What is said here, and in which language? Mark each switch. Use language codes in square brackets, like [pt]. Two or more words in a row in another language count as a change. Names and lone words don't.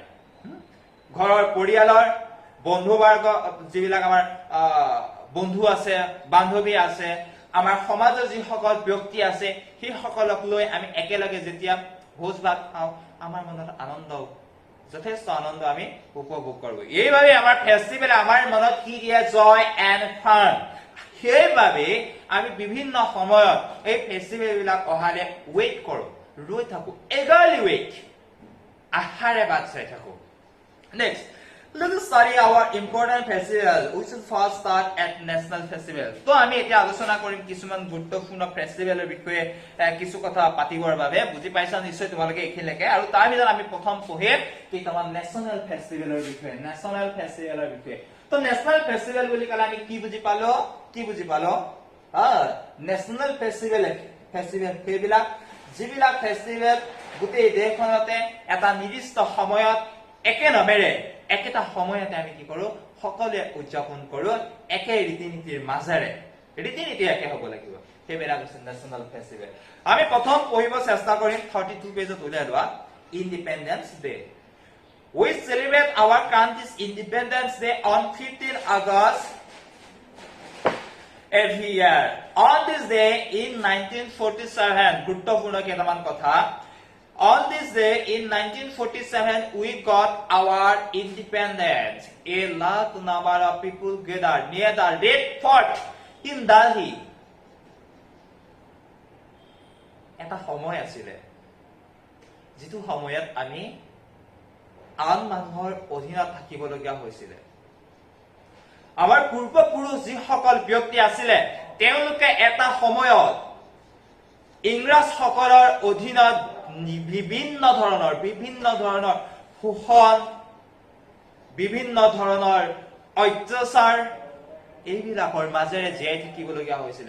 [as] ঘৰৰ পৰিয়ালৰ বন্ধু বৰ্গ, যিবিলাক আমাৰ বন্ধু আছে, বান্ধৱী আছে, আমাৰ সমাজৰ যিসকল ব্যক্তি আছে, সেই সকলক লৈ আমি একেলগে যেতিয়া ভোজ ভাত খাওঁ, আমাৰ মনত আনন্দ, যথেষ্ট আনন্দ আমি উপভোগ কৰো। এইভাবে আমাৰ ফেষ্টিভেল আমাৰ মনত কি দিয়ে? [en] joy and fun. [as] সেইবাবে আমি বিভিন্ন সময়ত এই ফেষ্টিভেল বিলাক অহালে ৱেইট কৰো, ৰৈ থাকো, [en] eagerly wait, [as] আশাৰে বাট চাই থাকো। নেক্সট, [en] let us study our important festival. We should first start at national festival. [as] তো আমি এতিয়া আলোচনা কৰিম কিছুমান গুৰুত্বপূৰ্ণ ফেষ্টিভেলৰ বিষয়ে, কিছু কথা পাতিবৰ বাবে। বুজি পাইছা নিশ্চয় তোমালোকে এইখিনিলৈকে। আৰু তাৰ ভিতৰত আমি প্ৰথম পঢ়িম কেইটামান [en] national festival [as] বিষয়ে, [en] national festival [as] বিষয়ে। তো [en] national festival [as] বুলি ক'লে আমি কি বুজি পালো? [en] national festival [as] সেইবিলাক যিবিলাক ফেষ্টিভেল গোটেই দেশখনতে এটা নিৰ্দিষ্ট সময়ত একে নামেৰে একেটা সময়তে আমি কি কৰো সকলোৱে উদযাপন কৰো, একে ৰীতি নীতিৰ মাজেৰে। ৰীতি নীতি একে হ'ব লাগিব, সেইবিলাক হৈছে [en] national festival. [as] আমি প্ৰথম পঢ়িব চেষ্টা কৰিম 32 পেজত উলিয়াই লোৱা [en] Independence Day. We celebrate our country's Independence Day on 15 August every year. On this day in 1947, [as] গুৰুত্বপূৰ্ণ কেইটামান কথা। [en] On this day in 1947, we got our independence. A large number of people gathered near the Red Fort in Delhi. [as] এটা সময় আছিলে যিটো সময়ত আমি আন মানুহৰ অধীনত থাকিবলগীয়া হৈছিলে। আমাৰ পূৰ্বপুৰুষ যিসকল ব্যক্তি আছিলে, তেওঁলোকে এটা সময়ত ইংৰাজসকলৰ অধীনত বিভিন্ন ধৰণৰ শোষণ, বিভিন্ন ধৰণৰ অত্যাচাৰ, এইবিলাকৰ মাজেৰে জীয়াই থাকিবলগীয়া হৈছিলে।